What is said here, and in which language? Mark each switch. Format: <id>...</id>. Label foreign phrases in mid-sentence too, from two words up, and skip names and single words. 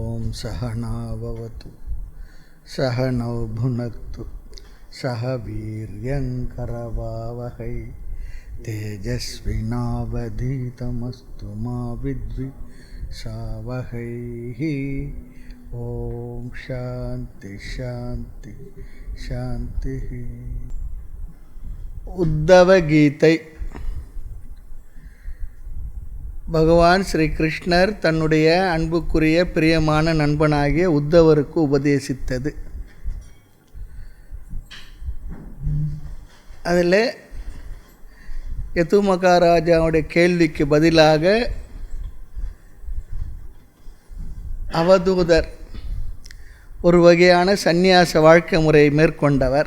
<sa>सहना भवतु सहनौ भुनक्तु सह वीर्यङ्करवावहै तेजस्विनावधीतमस्तु मा विद्विषावहै। ओम शांति शांति शांति।</sa> <ta>उद्धव गीதை. பகவான் ஸ்ரீ கிருஷ்ணர் தன்னுடைய அன்புக்குரிய பிரியமான நண்பனாகிய உத்தவருக்கு உபதேசித்தது. அதில் யது மகாராஜாவுடைய கேள்விக்கு பதிலாக அவதூதர் ஒரு வகையான சந்நியாச வாழ்க்கை முறையை மேற்கொண்டவர்.</ta>